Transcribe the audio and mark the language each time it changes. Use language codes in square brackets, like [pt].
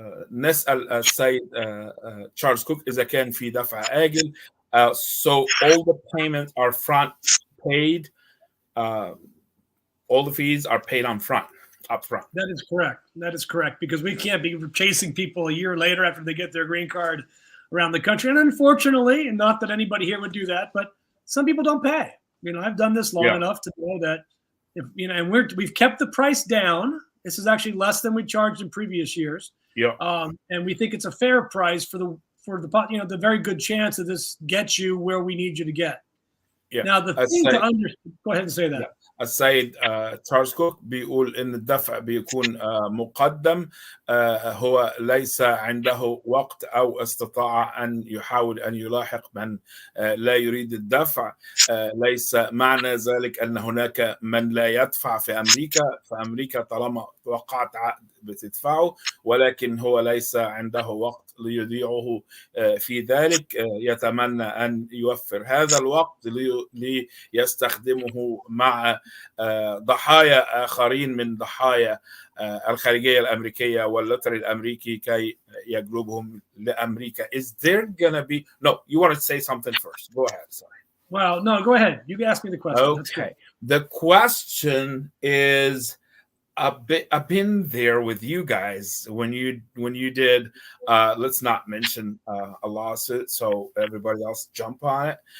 [ar] نسأل السيد تشارلز كوك إذا كان في دفع آجل. [en] So all the payments are front paid. All the fees are paid up front. That is correct. That is correct, because we can't be chasing people a year later after they get their green card around the country. And unfortunately, and not that anybody here would do that, but some people don't pay. I've done this long enough to know that, and we've kept the price down. This is actually less than we charged in previous years. And we think it's a fair price for the very good chance that this gets you where we need you to get. Now, the thing to understand, go ahead and say that. [ar] السيد تشارلز كوك بيقول إن الدفع بيكون مقدم، هو ليس عنده وقت أو استطاع أن يحاول أن يلاحق من لا يريد الدفع. ليس معنى ذلك أن هناك من لا يدفع في أمريكا طالما وقعت عقد بتدفعه، ولكن هو ليس عنده وقت ليضيعه في ذلك. يتمنى أن يوفر هذا الوقت ليستخدمه مع ضحايا آخرين من ضحايا الخارجية الأمريكية واللتر الأمريكي كي يجلبهم لأمريكا. [en] Is there gonna be... No, you want to say something first. Go ahead. Sorry. Well, no, go ahead. You ask me the question. Okay. The question is, I've been there with you guys when you did, let's not mention a lawsuit, so everybody else jump on it.